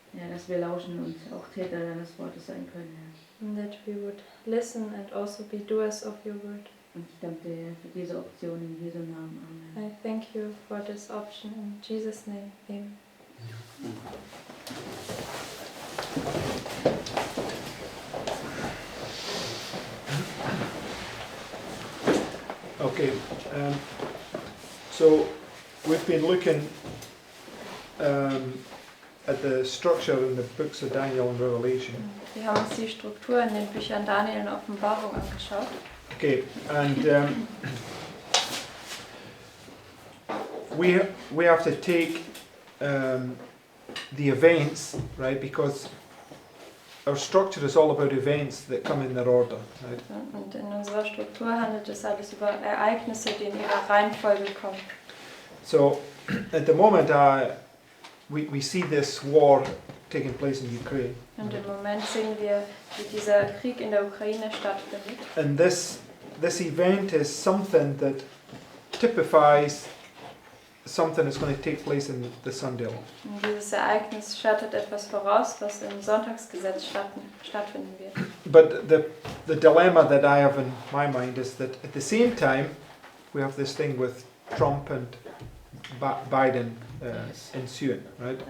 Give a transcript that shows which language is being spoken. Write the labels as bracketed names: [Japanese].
[German] Dass wir lauschen und auch Täter deines Wortes sein können, Herr. [English] And that we would listen and also be doers of your word. [German] Und ich danke dir für diese Option in Jesu Namen. Amen. [English] I thank you for this option in Jesus' name. Amen. Okay, so we've been looking at the structure in the books of Daniel and Revelation. [German] Wir haben uns die Struktur in den Büchern Daniel und Offenbarung angeschaut. [English] Okay, and we have to take the events, right? Because our structure is all about events that come in their order, right? [German] Und in unserer Struktur handelt es alles über Ereignisse, die in ihrer Reihenfolge kommen. [English] So, at the moment, we see this war taking place in Ukraine. [German] Und im Moment sehen wir, wie dieser Krieg in der Ukraine stattfindet. [English] And this event is something that typifies something that's going to take place in the Sunday law. [German] Und dieses Ereignis schattet etwas voraus, was im Sonntagsgesetz stattfinden wird. [English] But the dilemma that I have in my mind is that at the same time we have this thing with Trump and Biden ensuing, right?